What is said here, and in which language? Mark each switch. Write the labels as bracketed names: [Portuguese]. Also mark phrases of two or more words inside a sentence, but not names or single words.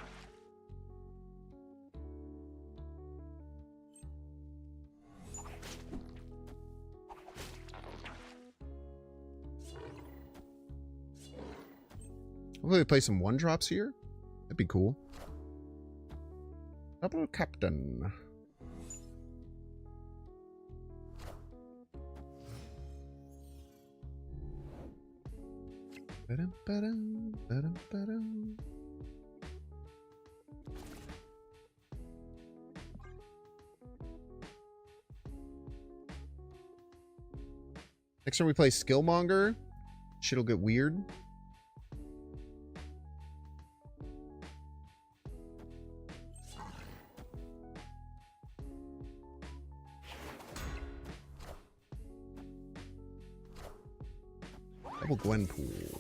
[English] Hopefully we play some 1-drops here. That'd be cool. Double Captain. Ba-dum, ba-dum, ba-dum. Next time we play Skillmonger, shit'll get weird. Double Gwenpool.